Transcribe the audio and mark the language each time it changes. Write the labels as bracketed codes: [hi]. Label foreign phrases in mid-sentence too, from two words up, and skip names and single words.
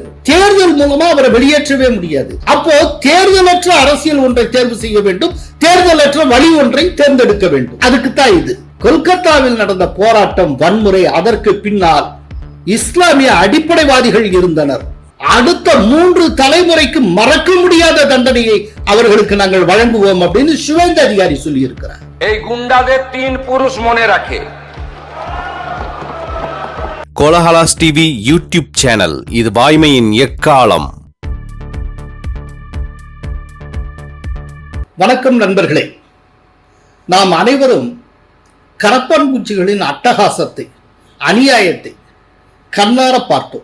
[ta] தேர்தல் மூலமா அவரை வெளியேற்றவே முடியாது. அப்போ தேர்தலற்ற அரசியல் ஒன்றை தேர்வு செய்ய வேண்டும், தேர்தலற்ற வழி ஒன்றை தேர்ந்தெடுக்க வேண்டும். அதுக்குத்தான் இது. கொல்கத்தாவில் நடந்த போராட்டம் வன்முறை, அதற்கு பின்னால் இஸ்லாமிய அடிப்படைவாதிகள் இருந்தனர். அடுத்த 3 தலைமுறைக்கு மறக்க முடியாத தண்டனையை அவர்களுக்கு நாங்கள் வழங்குவோம் அப்படின்னு சுவேந்த அதிகாரி சொல்லி இருக்கிறார். [bn] এই গুন্ডাদের 3 পুরুষ মনে রাখে. [ta] கோலஹலாஸ் டிவி யூடியூப் சேனல், இது வாய்மையின் எக்காலம். வணக்கம் நண்பர்களே. நாம் அனைவரும் கரப்பான் பூச்சிகளின் அட்டகாசத்தை, அநியாயத்தை கண்ணார பார்த்தோம்.